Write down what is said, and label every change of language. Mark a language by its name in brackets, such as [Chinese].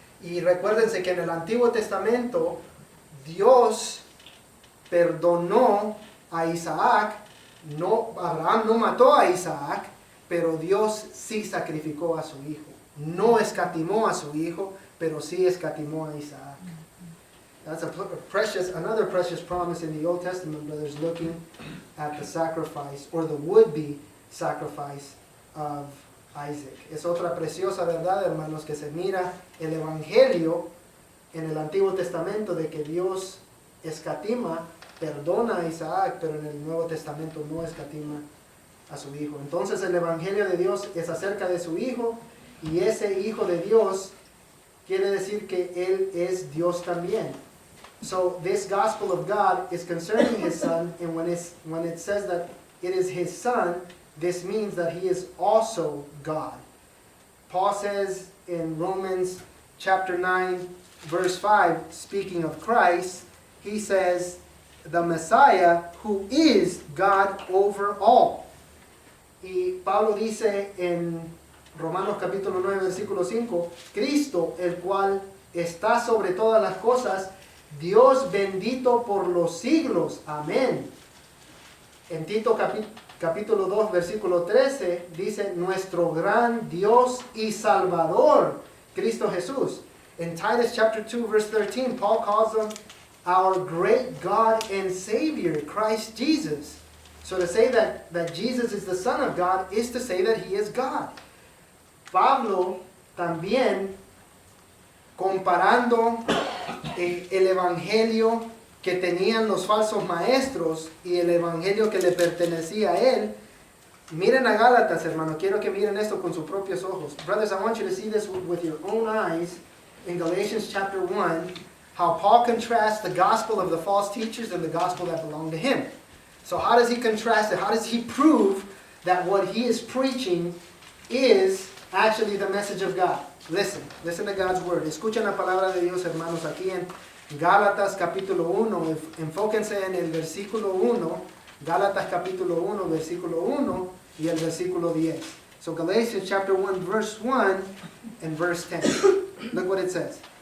[Spanish] Y recuérdense que en el Antiguo Testamento Dios perdonó a Isaac. No, Abraham no mató a Isaac, pero Dios sí sacrificó a su hijo. No escatimó a su hijo, pero sí escatimó a Isaac. [English] That's another precious promise in the Old Testament, brothers, looking at the sacrifice, or the would-be sacrifice of Isaac. [Spanish] Es otra preciosa verdad, hermanos, que se mira el Evangelio en el Antiguo Testamento de que Dios escatima, perdona a Isaac, pero en el Nuevo Testamento no escatima a su hijo. Entonces el Evangelio de Dios es acerca de su hijo, y ese hijo de Dios quiere decir que él es Dios también. [English] So this gospel of God is concerning his Son, and when it says that it is his Son, this means that he is also God. Paul says in Romans chapter 9, verse 5, speaking of Christ, he says, the Messiah who is God over all. [Spanish] Y Pablo dice en Romanos capítulo 9, versículo 5, Cristo, el cual está sobre todas las cosas, Dios bendito por los siglos. Amén. En Tito capítulo 2, versículo 13, dice, nuestro gran Dios y Salvador, Cristo Jesús. [English] In Titus chapter 2, verse 13, Paul calls him our great God and Savior, Christ Jesus. So to say that Jesus is the Son of God is to say that He is God. [Spanish] Pablo también, comparando el evangelio que tenían los falsos maestros y el evangelio que le pertenecía a él, miren a Gálatas, hermano, quiero que miren esto con sus propios ojos. [English] Brothers, I want you to see this with your own eyes in Galatians chapter 1, how Paul contrasts the gospel of the false teachers and the gospel that belonged to him. So how does he contrast it? How does he prove that what he is preaching is actually the message of God? Listen to God's word. [Spanish] Escuchen la palabra de Dios, hermanos, aquí en Gálatas capítulo 1. Enfóquense en el versículo 1. Gálatas capítulo 1, versículo 1 y el versículo 10. [English] So Galatians chapter 1, verse 1 and verse 10. Look what it says.